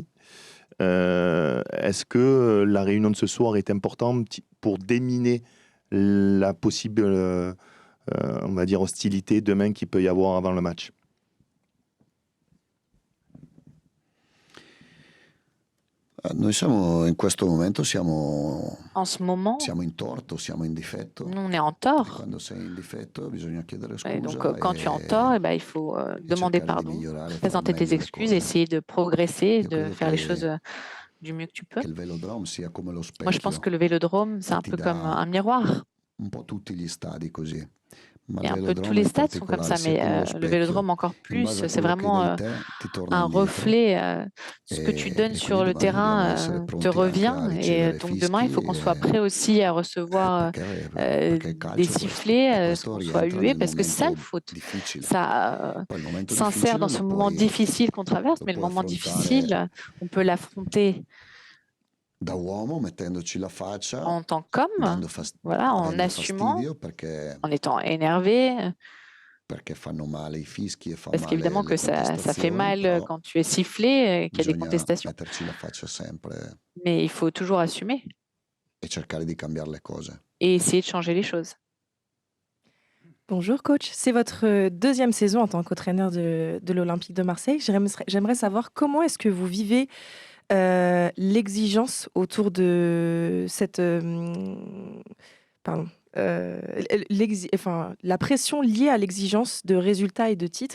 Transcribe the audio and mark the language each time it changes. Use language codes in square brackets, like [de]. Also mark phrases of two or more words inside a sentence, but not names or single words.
[fr] Est-ce que la réunion de ce soir est importante pour déminer la possible, on va dire, hostilité demain qu'il peut y avoir avant le match? [it] Noi siamo in questo momento siamo [fr] En ce moment, [it] in torto, siamo in difetto. [fr] nous, on est en [it] E [fr] tort. [it] quando sei in difetto bisogna chiedere [fr] Et [it] scusa [fr] donc, quand tu es en tort, eh ben, il faut demander [it] cercare di [fr] pardon, [it] migliorare, fare [fr] présenter tes [it] meglio le [fr] excuses, et [it] cose. [fr] essayer de progresser, [it] Io [fr] de [it] credo [fr] faire les [it] che- [fr] choses du mieux que tu peux. [it] che il Velodrome sia come lo [fr] Moi, je pense [it] specchio, [fr] que le vélodrome, c'est un [it] ti [fr] peu [it] dà [fr] comme un miroir. [it] un po' tutti gli stadi così. Ma [fr] Et [it] il [fr] un peu tous [it] Velodrome [fr] les [it] in [fr] stades sont comme ça, [it] particolare sia [fr] mais [it] come lo [fr] le [it] specchio, [fr] vélodrome encore [it] in [fr] plus, [it] base a [fr] c'est [it] quello che [fr] vraiment [it] dai te, ti torna [fr] un [it] indietro. [fr] reflet. Ce que tu donnes [it] E [fr] sur le [it] quindi domani dobbiamo essere [fr] terrain [it] pronti [fr] te [it] anche a [fr] revient. Et [it] ricevere [fr] donc demain, il faut qu'on soit [it] fischi, [fr] prêt aussi à recevoir [it] perché il calcio [fr] des [it] è questo. [fr] sifflets, [it] E questo [fr] qu'on soit [it] rientra [fr] hué, [it] nel [fr] parce que c'est ça le [it] momento [fr] foot. [it] difficile. [fr] Ça [it] Poi il momento [fr] s'insère [it] difficile [fr] dans ce [it] lo [fr] moment [it] puoi, [fr] difficile qu'on traverse, [it] lo [fr] mais le [it] puoi [fr] moment [it] affrontare [fr] difficile, on peut l'affronter [it] da uomo mettendoci la faccia, [fr] en tant qu'homme, voilà, en [it] avendo [fr] assumant, [it] fastidio perché [fr] en étant énervé, [it] fanno male i fischi e fa [fr] parce [it] male [fr] qu'évidemment [it] le [fr] que ça fait [it] contestazioni, [fr] mal [it] però [fr] quand tu es sifflé, qu'il y a des [it] bisogna [fr] contestations. [it] metterci la faccia sempre [fr] Mais il faut toujours assumer [it] e cercare di cambiare le cose. [fr] et essayer de changer les choses. Bonjour coach, c'est votre deuxième saison en tant qu'entraîneur de l'Olympique de Marseille. J'aimerais savoir comment est-ce que vous vivez l'exigence autour de cette... la pression liée à l'exigence de résultats et de titres.